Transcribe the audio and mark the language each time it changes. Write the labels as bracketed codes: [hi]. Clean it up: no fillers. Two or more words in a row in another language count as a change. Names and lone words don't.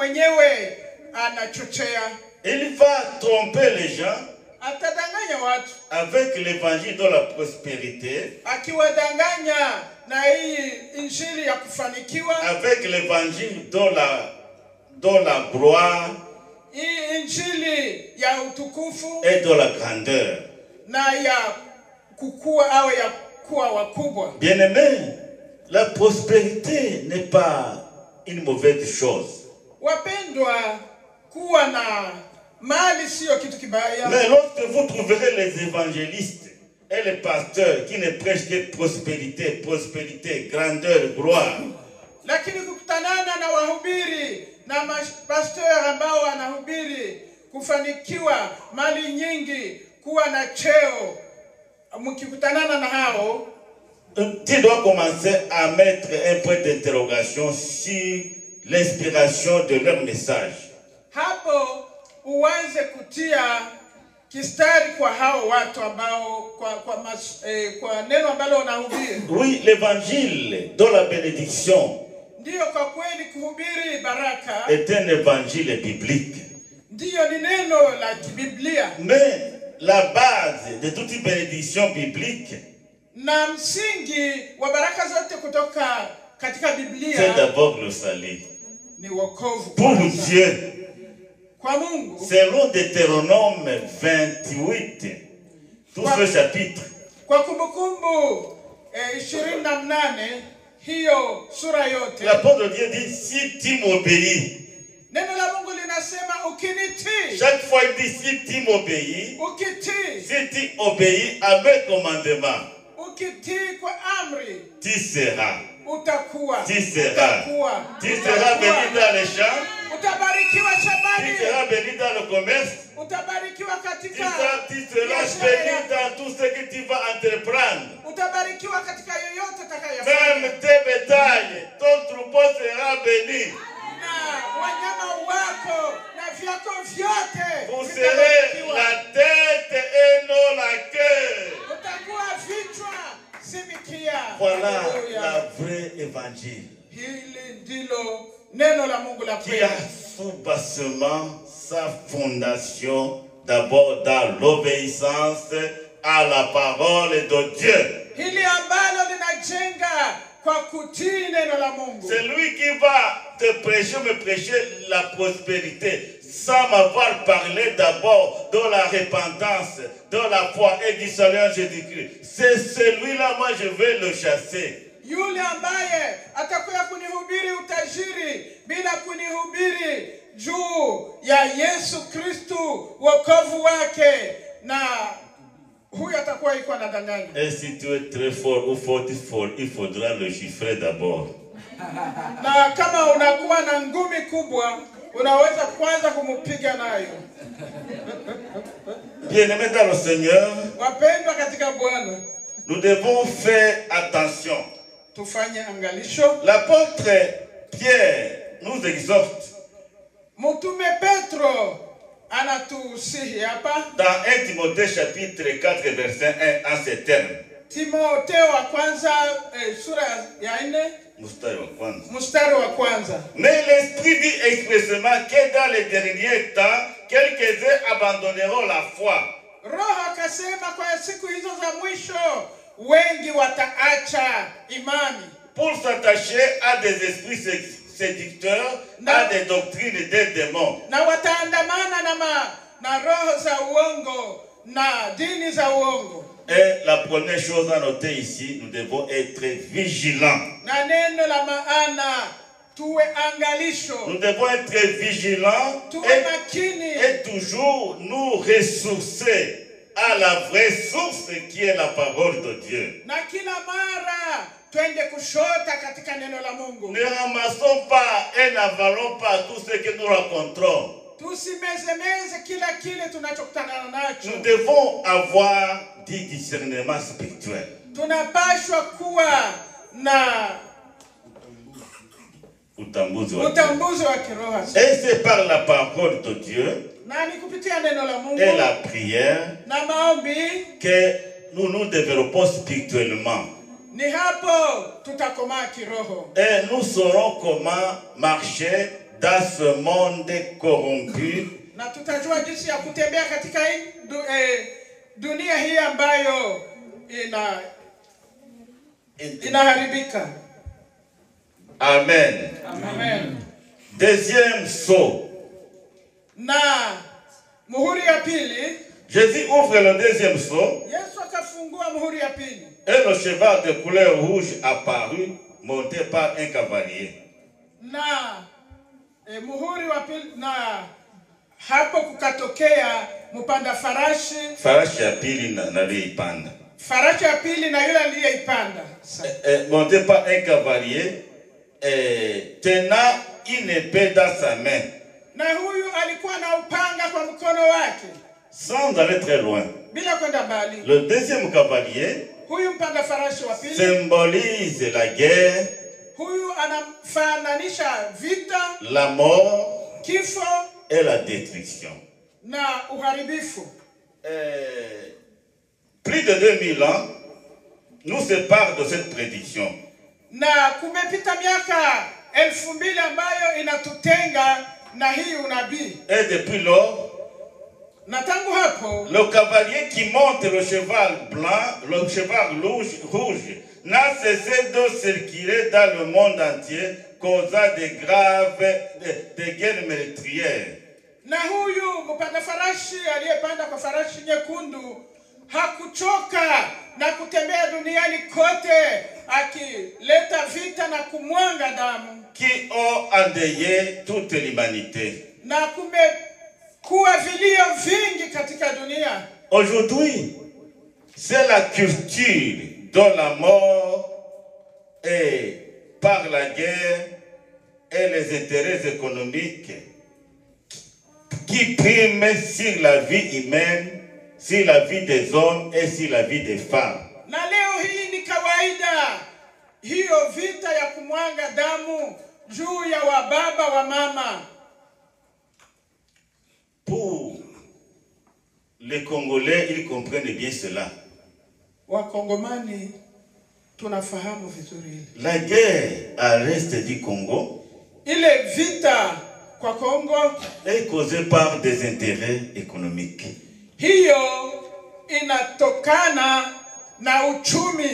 [fr] Il va tromper les gens avec l'évangile de la prospérité, avec l'évangile de la gloire [sw] hii injili ya utukufu [fr] et de la grandeur. [sw] na ya kukua au ya kuwa wakubwa. [fr] Bien-aimés, la prospérité n'est pas une mauvaise chose. [sw] Wapendwa, kuwa na mali sio kitu kibaya. [fr] Mais lorsque vous trouverez les évangélistes et les pasteurs qui ne prêchent que prospérité, prospérité, grandeur, gloire, [sw] Lakini kukutanana na wahubiri na pastor ambao wanahubiri kufanikiwa, mali nyingi, kuwa na cheo, mkikutanana na hao, [fr] tu dois commencer à mettre un point d'interrogation sur l'inspiration de leur message. [sw] hapo uanze kutia kistari kwa hao watu ambao kwa neno ambalo wanahubiri. [fr] Oui, l'évangile de la bénédiction [sw] Ndiyo, kwa kweli kuhubiri baraka [fr] est un évangile biblique. [sw] ndiyo ni neno la kibiblia, [fr] Mais la base de toute bénédiction biblique, [sw] na msingi wa baraka zote kutoka katika [fr] c'est [sw] Biblia [fr] d'abord le salut. [sw] ni wokovu [fr] Pour [sw] kwanza. [fr] Dieu, [sw] Kwa Mungu, [fr] selon Deutéronome 28, tout ce chapitre, [sw] kwa Kumbukumbu 28, hiyo sura yote, [fr] la parole de Dieu dit, si tu m'obéis, [sw] neno la Mungu linasema ukinitii, [fr] chaque fois il dit, si tu m'obéis, [sw] ukitii, [fr] si tu obéis à mes commandements, [sw] ukitii kwa amri, [fr] tu seras [sw] utakuwa [fr] béni dans les champs, [sw] utabarikiwa [fr] tu [sw] shambani, [fr] seras béni dans le commerce, [sw] utabarikiwa katika [fr] tu seras béni dans tout ce que tu vas entreprendre. [sw] utabarikiwa katika yoyote utakayofanya, [fr] Même tes bétails, ton troupeau sera béni. [sw] na wanyama wako na vyako vyote [fr] Vous serez la tête et non la queue. [sw] utakuwa vichwa si mikia. [fr] Voilà [sw] Haleluya. [fr] la vraie évangile [sw] Hili ndilo neno la Mungu la [fr] qui a [sw] kweli, [fr] sous-bassement sa fondation d'abord dans l'obéissance à la parole de Dieu. [sw] hili ambalo linajenga kwa kutii neno la Mungu. [fr] C'est lui qui va te prêcher, me prêcher la prospérité sans m'avoir parlé d'abord de la repentance, de la foi et du salut en Jésus-Christ. C'est celui-là, moi je vais le chasser. [sw] Yule ambaye atakuya kunihubiri utajiri bila kunihubiri juu ya Yesu Kristu wokovu wake, na huyo atakuwa iko anadanganya. [fr] Et si tu es très fort ou fort, il faudra le chiffrer d'abord. [sw] Na kama unakuwa na ngumi kubwa, unaweza kwanza kumupiga nayo. [fr] Bien-aimés dans le Seigneur, [sw] Wapendwa katika Bwana, [fr] nous devons faire attention. [sw] tufanye angalisho. [fr] L'apôtre Pierre nous exhorte [sw] Mtume Petro anatusihi hapa, [fr] dans 1 Timothée chapitre 4 verset 1 en ces termes. [sw] Timotheo wa kwanza sura ya 4 mstari wa kwanza. [fr] Mais l'Esprit dit expressément que dans les derniers temps, quelques-uns abandonneront la foi. [sw] Roho akasema kwa siku hizo za mwisho wengi wataacha imani, [fr] Pour s'attacher à des esprits séducteurs, à des doctrines des démons. [sw] na wataandamana na roho za uongo na dini za uongo. [fr] Et la première chose à noter ici, nous devons être vigilants. [sw] Na neno la maana tuwe angalisho, [fr] Nous devons être vigilants [sw] tuwe makini, [fr] et toujours nous ressourcer à la vraie source qui est la parole de Dieu. [sw] na kila mara twende kushota katika neno la Mungu. [fr] Ne ramassons pas et n'avalons pas tout ce que nous rencontrons. [sw] Tusimezemeze kila kile tunachokutana nacho. [fr] Nous devons avoir du discernement spirituel. [sw] Tunapashwa kuwa na Utambuzi wa kiroho. [fr] Et c'est par la parole de Dieu [sw] Na ni kupitia neno la Mungu [fr] et la prière [sw] na maombi, [fr] que nous nous développons spirituellement. [sw] ni hapo tutakomaa kiroho. [fr] Et nous saurons comment marcher dans ce monde corrompu. [sw] Na tutajua jinsi ya kutembea katika dunia hii ambayo inaharibika. [fr] Amen. [sw] Amen. [fr] Deuxième saut. [sw] Na muhuri ya pili, [fr] Jésus ouvre le deuxième sceau. [sw] Yesu akafungua muhuri ya pili. [fr] Et le cheval de couleur rouge apparut, monté par un cavalier. [sw] Na muhuri wa pili, na hapo kukatokea mpanda farashi. Farashi ya pili na aliyeipanda. Farashi ya pili na yule aliyeipanda. [fr] Monté par un cavalier, tenant une épée dans sa main. [sw] Na huyu alikuwa na upanga kwa mkono wake. [fr] Sans aller très loin. [sw] Bila kwenda mbali. [fr] Le deuxième cavalier [sw] huyu mpanda farashi wa pili [fr] symbolise la guerre, [sw] huyu anafananisha vita, [fr] la mort [sw] kifo [fr] et la destruction. [sw] Na uharibifu. [fr] Plus de 2000 ans nous séparent de cette prédiction. [sw] Na kumepita miaka 2000 ambayo inatutenga na hii unabii. [fr] Et depuis lors, le cavalier qui monte le cheval blanc, le cheval rouge, n'a cessé de circuler dans le monde entier, causant des guerres meurtrières. [sw] Na huyu mpanda farashi aliyepanda kwa farashi nyekundu hakuchoka na kutembea duniani kote akileta vita na kumwanga damu, [fr] qui ont endeuillé toute l'humanité. [sw] Na kumekuwa vilio vingi katika dunia. [fr] Aujourd'hui, c'est la culture de la mort et par la guerre et les intérêts économiques qui priment sur la vie humaine, sur la vie des hommes et sur la vie des femmes. [sw] Na leo hii ni kawaida hiyo vita ya kumwanga damu juu ya wababa wa mama. [fr] Pour les Congolais, ils comprennent bien cela. [sw] Wakongomani tunafahamu vizuri. [fr] La guerre à l'est du Congo, [sw] ile vita kwa Kongo, [fr] est causée par des intérêts économiques. [sw] Hiyo inatokana na uchumi.